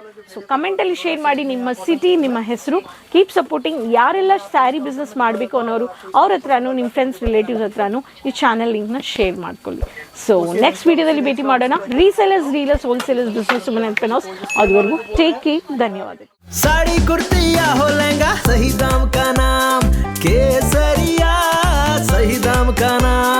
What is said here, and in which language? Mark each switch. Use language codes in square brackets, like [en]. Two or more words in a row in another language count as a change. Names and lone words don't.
[kn] ಸೊ ಕಮೆಂಟಲ್ಲಿ ಶೇರ್ ಮಾಡಿ ನಿಮ್ಮ ಸಿಟಿ, ನಿಮ್ಮ ಹೆಸರು. [en] Keep supporting. [kn] ಯಾರೆಲ್ಲ [en] saree business [kn] ಮಾಡಬೇಕು ಅನ್ನೋರು ಅವ್ರ ಹತ್ರನೂ, ನಿಮ್ಮ ಫ್ರೆಂಡ್ಸ್, ರಿಲೇಟಿವ್ಸ್ ಹತ್ರನೂ ಈ [en] channel link [kn] ಶೇರ್ ಮಾಡ್ಕೊಳ್ಳಿ. [en] so next [kn] ವಿಡಿಯೋದಲ್ಲಿ ಭೇಟಿ ಮಾಡೋಣ. [en] resellers, dealers, wholesalers, business women entrepreneurs, ಅದುವರೆಗೂ take care. [kn] ಧನ್ಯವಾದ. [hi] साड़ी कुर्ती या हो लहंगा, सही दाम का नाम केसरिया, सही दाम का नाम।